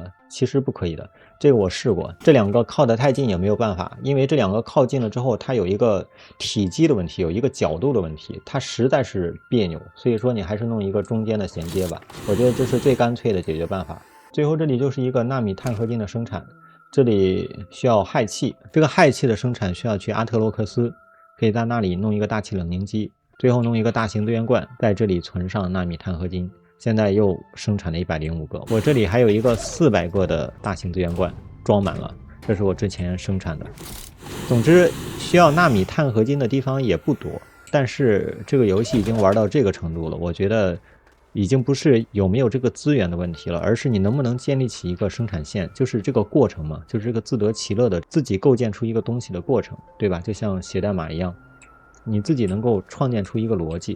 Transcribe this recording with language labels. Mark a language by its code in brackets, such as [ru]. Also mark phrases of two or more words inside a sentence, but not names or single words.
[zh] 其實不可以的，這個我試過，這2個靠得太近也沒有辦法，因為這2個靠近了之後，它有一個體積的問題，有一個角度的問題，它實在是別扭，所以說你還是弄一個中间的銜接吧，我覺得這是最乾脆的解決辦法。最後這裡就是一個纳米鈦合金的生產，這裡需要氦气，這個氦气的生產需要去阿特洛克斯，可以在那裡弄一個大气冷凝机，最後弄一個大型资源罐，在這裡存上納米鈦合金。現在又生產了105個，我這裡還有一個400個的大型资源罐裝滿了，這是我之前生產的。總之，需要納米鈦合金的地方也不多，但是这個遊戲已經玩到這個程度了，我覺得已經不是有沒有這個資源的問題了，而是你能不能建立起一個生產線，就是這個過程嘛，就是這個自得其樂的自己構建出一個東西的過程，对吧？就像寫代碼一樣，你自己能夠創建出一個邏輯。